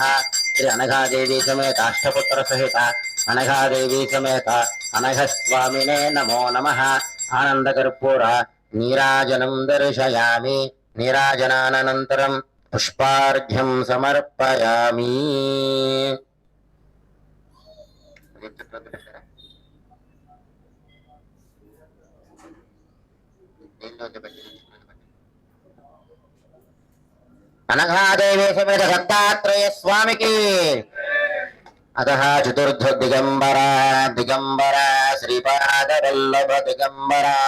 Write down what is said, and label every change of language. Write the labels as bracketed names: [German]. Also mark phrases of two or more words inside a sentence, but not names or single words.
[Sanskrit] श्री अनघादेवी समेत अष्टपुत्र सहित अनघादेवी समेत अनघस्वामिने नमो नमः. आनन्दकर्पूर नीराजनं दर्शयामि. नीराजनानन्तरं पुष्पार्घ्यं समर्पयामि. [Telugu] అనఘాదేవి సమేత దత్తాత్రేయ స్వామికి. [Sanskrit] అతః చతుర్థ దిగంబర దిగంబర శ్రీపాద వల్లభ దిగంబర.